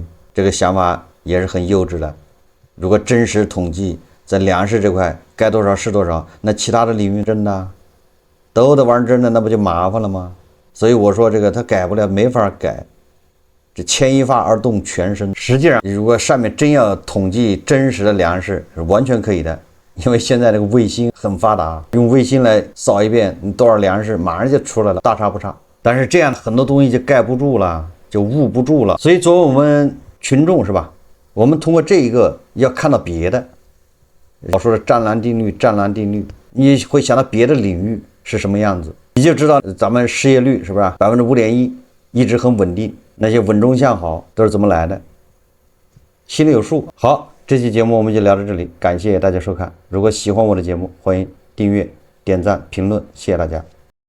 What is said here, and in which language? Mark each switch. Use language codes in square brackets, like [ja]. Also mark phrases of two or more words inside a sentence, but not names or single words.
[zh] 這個想法也是很幼稚的。如果真實統計在糧食這塊該多少是多少，那其他的領域真的都得玩真的，那不就麻煩了嗎？所以我說這個他改不了，沒法改。這牽一髮而動全身。實際上，如果上面真要統計真實的糧食，是完全可以的。因為現在這個衛星很發達，用衛星來掃一遍你多少糧食，馬上就出來了，大差不差。但是這樣很多東西就蓋不住了，就捂不住了。所以作為我們群眾是吧，我們通過這一個要看到別的。老說的湛藍定律，湛藍定律，你會想到別的領域是什麼樣子，你就知道咱們失業率是不是5.1%，一直很穩定，那些穩中向好都是怎麼來的，心裡有數。好。這期節目我們就聊到這裡，感謝大家收看。如果喜歡我的節目，歡迎訂閱、點讚、評論，謝謝大家。